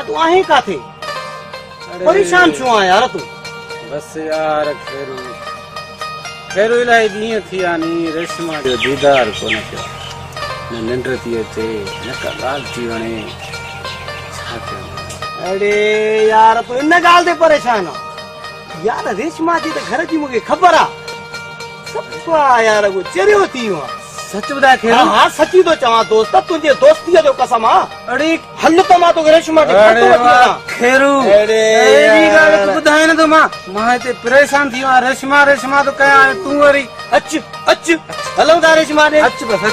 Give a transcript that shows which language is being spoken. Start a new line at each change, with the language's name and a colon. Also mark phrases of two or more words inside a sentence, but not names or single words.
Sindhi: तूं आहीं काथे? परेशान छो आहे यार तूं? बस यार खैरू इलाही ॾींहं थी विया नी, रेशमा जो दीदार कोन थियो, न निंड थी अचे, न का ॻाल्हि थी वणे। छा अरे यार तू इन गाल ते परेशान हो यार रेशमा जी त घर जी मुखे खबर आ सब यार वो चरियो थी हुआ सच बुधा खेरू हाँ सची तो चवा दोस्त तुझे दोस्ती जो कसम आ अरे हल तो मां तो रेशमा जी खेरू अरे एडी गाल तू बुधाए न तो मां ते परेशान थी रेशमा रेशमा तो कया तू वरी अच अच हलो ता रेशमा ने अच बस